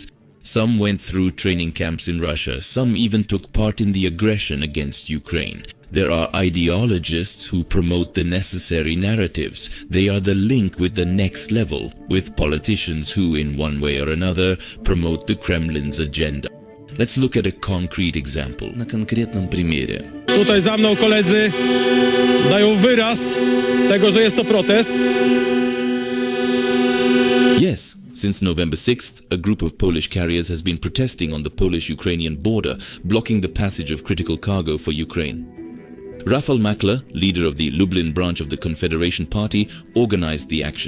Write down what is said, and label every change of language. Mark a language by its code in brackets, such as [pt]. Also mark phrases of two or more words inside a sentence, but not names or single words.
[en] Some went through training camps in Russia, some even took part in the aggression against Ukraine. There are ideologists who promote the necessary narratives. They are the link with the next level, with politicians who, in one way or another, promote the Kremlin's agenda. Let's look at a concrete example. [ru] На конкретном примере. [pl] Tutaj za mną koledzy dają wyraz tego, że jest to protest. [en] Yes, since November 6th, a group of Polish carriers has been protesting on the Polish-Ukrainian border, blocking the passage of critical cargo for Ukraine. Rafał Makler, leader of the Lublin branch of the Confederation Party, organized the action.